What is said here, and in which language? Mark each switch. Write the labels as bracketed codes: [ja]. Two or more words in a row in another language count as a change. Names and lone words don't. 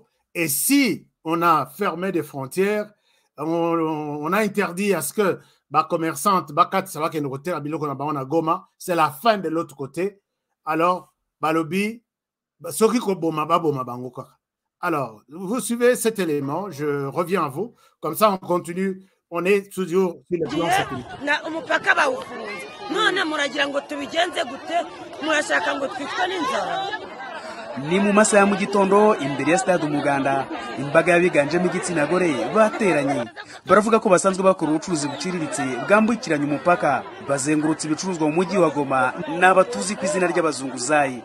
[fr] Et si on a fermé des frontières, on a interdit à ce que les commerçantes, c'est la fin de l'autre côté. Alors, balobi, alors, vous suivez cet élément, je reviens à vous. Comme ça, on continue. On est toujours sur le plan sécuritaire. [rw] Ni mu masaha ya mu gitondo imbere ya stade Umuganda, imbaga yabiganjemo igitsina gore bateranye baravuga ko basanzwe bakora ubucuruzi buciriritse bwambukiranya umupaka, bazengurutse ibicuruzwa mu mujyi wa Goma n'abatuzi ku izina ry'abazunguzayi.